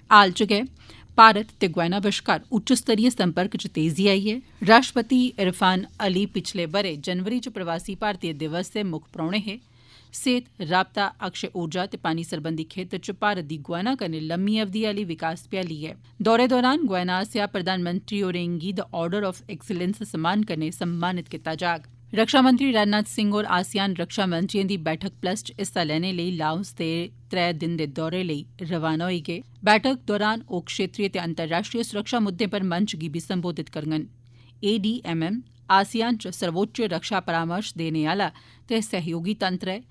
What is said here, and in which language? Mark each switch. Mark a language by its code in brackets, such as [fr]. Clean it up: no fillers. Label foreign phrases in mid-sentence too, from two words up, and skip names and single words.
[doi] हाल च गै भारत ते गुयाना बश्कार उच्च स्तरीय संपर्क च तेजी आई ऐ। राष्ट्रपति इरफान अली पिछले ब'रे जनवरी च प्रवासी भारतीय दिवस दे मुक्ख परौह्ने हे। सेहत, राबता, अक्षय ऊर्जा ते पानी सरबंधी खेतर च भारत दी गुयाना कन्नै लम्मी अवधि आली विकास भ्याली ऐ। दौरे दौरान गुयाना आसेआ प्रधानमंत्री होरें गी द ऑर्डर ऑफ एक्सीलेंस सम्मान कन्नै सम्मानित कीता जाग। रक्षा मंत्री राजनाथ सिंह होर आसियान रक्षा मंत्रियें दी बैठक प्लस च हिस्सा लैने लेई लाओस दे 3 दिन दे दौरे लेई रवाना होई गे। बैठक दौरान ओह् क्षेत्रीय ते अंतर्राष्ट्रीय सुरक्षा मुद्दें पर मंच गी बी संबोधित करङन। ADMM आसियान च सर्वोच्च रक्षा परामर्श देने आला ते सहयोगी तंत्र ऐ।